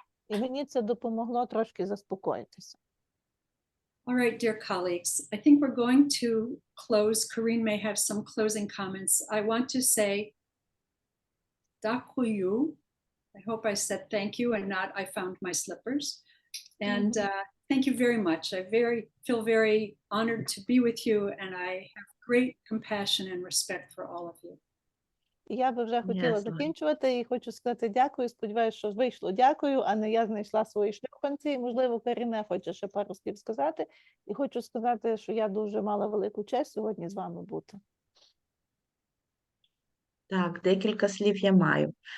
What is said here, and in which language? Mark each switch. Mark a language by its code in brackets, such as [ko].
[uk] І мені це допомогло трошки заспокоїтися. [en] All right, dear colleagues, I think we're going to close. Corinne may have some closing comments. I want to say, Dakuyu. I hope I said thank you and not I found my slippers. And thank you very much. I feel very honored to be with you, and I have great compassion and respect for all of you. [uk] І я би вже хотіла Ясно. закінчувати і хочу сказати дякую. Сподіваюся, що вийшло дякую, а не я знайшла свої шлюпанці. Можливо, Каріна хоче ще пару слів сказати. І хочу сказати, що я дуже мала велику честь сьогодні з вами бути. Так, декілька слів я маю.